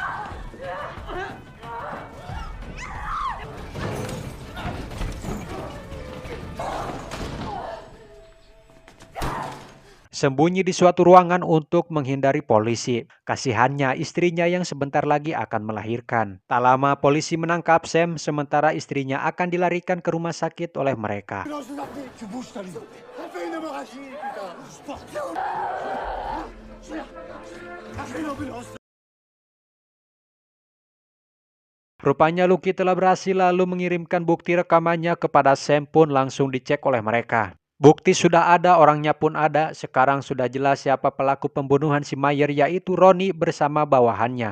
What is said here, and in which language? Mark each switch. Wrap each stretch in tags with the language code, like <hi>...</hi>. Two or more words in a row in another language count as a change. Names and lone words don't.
<id>Sembunyi di suatu ruangan untuk menghindari polisi. Kasihannya istrinya yang sebentar lagi akan melahirkan. Tak lama polisi menangkap Sam sementara istrinya akan dilarikan ke rumah sakit oleh mereka.</id> <fr>Non, je vous en prie, tu bouges, Tali. On fait une hémorragie, putain. Appelle une ambulance.</fr> <id>Rupanya Lucky telah berhasil lalu mengirimkan bukti rekamannya kepada Sam pun langsung dicek oleh mereka. Bukti sudah ada, orangnya pun ada. Sekarang sudah jelas siapa pelaku pembunuhan si Mayer, yaitu Ronnie bersama bawahannya.</id>